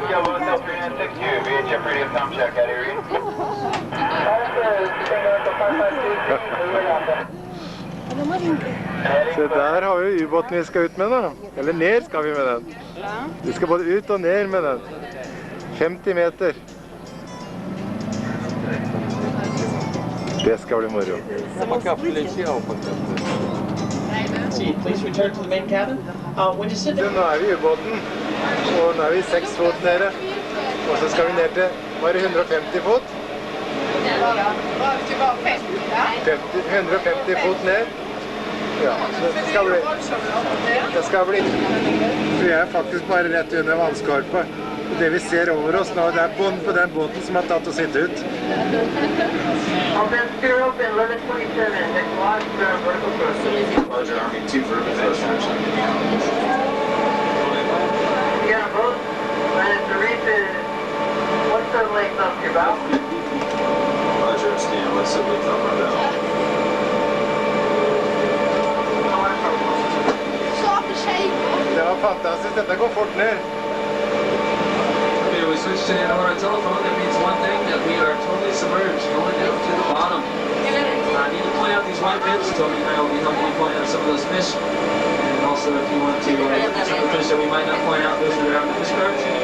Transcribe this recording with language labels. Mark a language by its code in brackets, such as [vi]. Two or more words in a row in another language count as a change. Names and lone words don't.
[en] Go on, Delta 396 2. Be at Jeopardy of time check out here. [no] Se der har vi ubåten vi skal ut med da. Eller ned skal vi med den. Vi skal både ut og ned med den. 50 meter. Det skal bli moro. [en] Please return to the main cabin. When you sit there. [no] Nå er vi i ubåten, og nå er vi 6 fot nede. Og så skal vi ned til bare 150 fot. 150 fot ned. Ja, det skal bli. Vi er faktisk bare rett under vannskorpa. Det vi ser over oss nå, det er bånd på den båten som har tatt oss hit ut. [en] What's the length of your bow? Roger, Stan. What's the length of my bow? [no] Det var fantastisk. Dette går fort ned. [en] Okay, we switch to analog telephone. That means one thing, that we are totally submerged, going down to the bottom. I need to point out these white bits. Toby and I will be helping you point out some of those fish. And also, if you want to look at some of the fish that we might not point out, those are around the fish cards.